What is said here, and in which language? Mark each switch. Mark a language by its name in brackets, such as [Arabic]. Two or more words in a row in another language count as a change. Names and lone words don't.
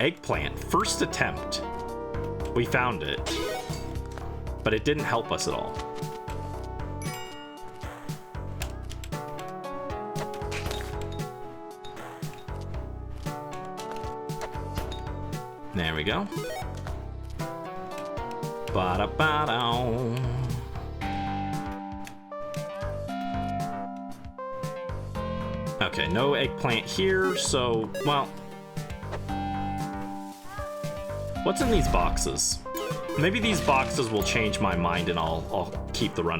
[English] Eggplant. First attempt. We found it. But it didn't help us at all. There we go. Ba-da-ba-dow. Okay, no eggplant here, so, well... What's in these boxes? Maybe these boxes will change my mind and I'll keep the run.